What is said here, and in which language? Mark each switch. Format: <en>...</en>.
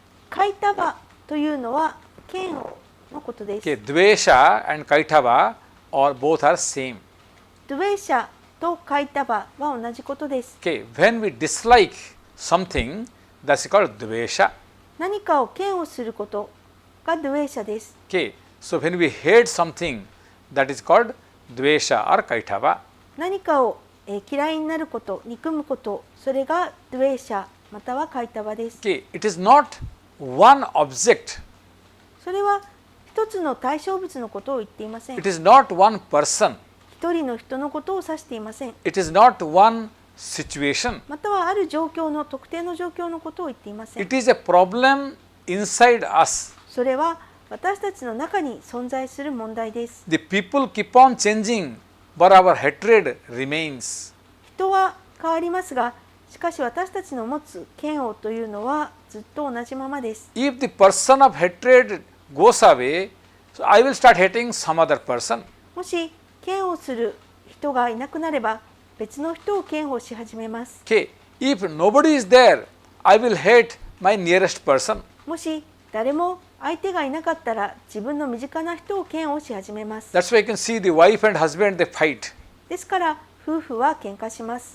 <ja>カイタバというのは嫌悪のことです。</ja> <en>Okay, dvesha and kaitava or both are same.</en> <ja>ドゥエーシャとカイタバは同じことです。</ja> <en>Okay, when we dislike something, that's called dvesha.</en> <ja>何かを嫌悪することがドゥエーシャです。</ja> <en>Okay, so when we hate something, that is called dvesha or kaitava.</en> <ja>何かを嫌いになること、憎むこと、それがドゥエーシャまたはカイタバです。</ja> <en>Okay, it is not one object.</en> <ja>それは一つの対象物のことを言っていません。</ja> <en>It is not one person.</en> <ja>一人の人のことを指していません。</ja> <en>It is not one situation.</en> <ja>またはある状況の特定の状況のことを言っていません。</ja> <en>It is a problem inside us.</en> <ja>それは私たちの中に存在する問題です。</ja> <en>The people keep on changing, but our hatred remains.</en> <ja>人は変わりますが、しかし私たちの持つ嫌悪というのはずっと同じままです。</ja> <en>If the person of hatred goes away, so I will start hating some other person.</en> <ja>もし嫌悪する人がいなくなれば別の人を嫌悪し始めます。</ja> <en>Okay, if nobody is there, I will hate my nearest person.</en> <ja>もし誰も相手がいなかったら自分の身近な人を嫌悪し始めます。</ja> <en>That's why you can see the wife and husband, they fight.</en> <ja>ですから夫婦は喧嘩します。</ja>